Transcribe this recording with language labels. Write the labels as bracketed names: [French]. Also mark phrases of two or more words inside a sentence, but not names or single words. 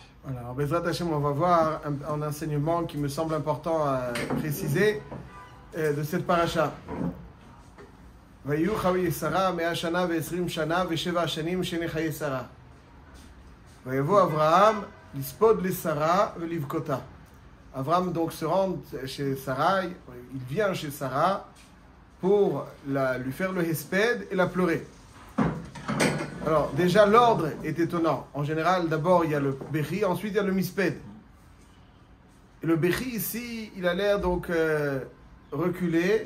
[French] Alors, [Hebrew] בעזרת השם, [French] on va voir un enseignement qui me semble important à préciser de cette paracha. [Hebrew] ויהיו חיי שרה 100 שנה ו20 שנה ו7 שנים שני חיי שרה. ויבוא אברהם לספוד לשרה ולבכותה. [French] Abraham donc se rend chez Sarah, il vient chez Sarah pour lui faire le hesped et la pleurer. Alors déjà l'ordre est étonnant. En général d'abord il y a le bechi, ensuite il y a le misped. Et le bechi ici il a l'air donc reculé.